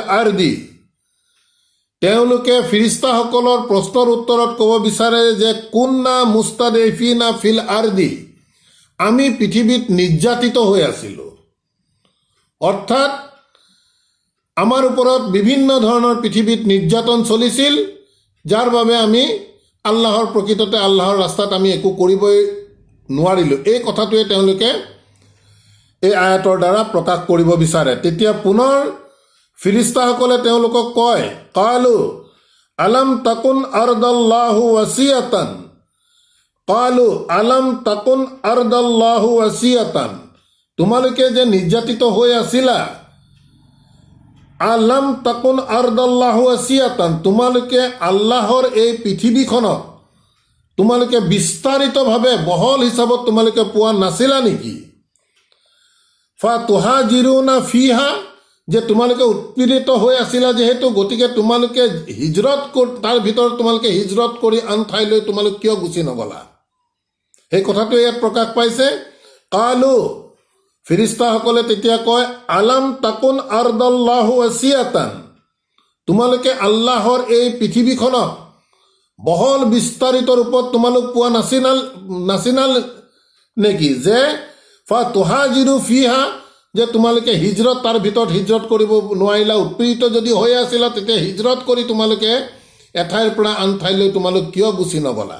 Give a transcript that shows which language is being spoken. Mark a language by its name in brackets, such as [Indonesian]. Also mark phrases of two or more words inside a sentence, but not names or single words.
[Assamese] আৰদি, তেওঁলোকে ফিৰিস্তাসকলৰ প্ৰশ্নৰ উত্তৰত ক'ব বিচাৰে যে [Arabic] كنا مستضعفين في الأرض, [Assamese] আমি পৃথিৱীত নিৰ্যাতিত হৈ আছিলোঁ, অৰ্থাৎ আমাৰ ওপৰত বিভিন্ন ধৰণৰ পৃথিৱীত নিৰ্যাতন চলিছিল, যাৰ বাবে আমি প্ৰকৃততে আল্লাহৰ ৰাস্তাত আমি একো কৰিবই নোৱাৰিলোঁ। এই কথাটোৱে তেওঁলোকে এই আয়াতৰ দ্বাৰা প্ৰকাশ কৰিব বিচাৰে। তেতিয়া পুনৰ ফিৰিস্তাসকলে তেওঁলোকক কয় [Arabic] قالوا ألم تكن أرض الله واسعة, قالوا ألم تكن أرض الله واسعة, [Assamese] তোমালোকে যে নিৰ্যাতিত হৈ আছিলা, [Arabic] ألم تكن أرض الله واسعة, [Assamese] তোমালোকে আল্লাহৰ এই পৃথিৱীখনক তোমালোকে বিস্তাৰিতভাৱে বহল হিচাপত তোমালোকে পোৱা নাছিলা নেকি? [Arabic] فتهاجروا فيها, [Assamese] যে তোমালোকে উৎপীড়িত হৈ আছিলা যিহেতু, গতিকে তোমালোকে তাৰ ভিতৰত তোমালোকে হিজৰত কৰি আন ঠাইলৈ তোমালোক কিয় গুচি নগলা? সেই কথাটো ইয়াত প্ৰকাশ পাইছে। কালু, ফিৰিস্তাসকলে তেতিয়া কয় [Arabic] ألم تكن أرض الله واسعة, [Assamese] তোমালোকে এই পৃথিৱীখনক বহল বিস্তাৰিত ৰূপত তোমালোক পোৱা নাছিনাল নেকি? যে [Arabic] فتهاجروا فيها, [Assamese] যে তোমালোকে তাৰ ভিতৰত হিজৰত কৰিব নোৱাৰিলা, উৎপীড়িত যদি হৈ আছিলা তেতিয়া হিজৰত কৰি তোমালোকে এঠাইৰ পৰা আন ঠাইলৈ তোমালোক কিয় গুচি নগলা?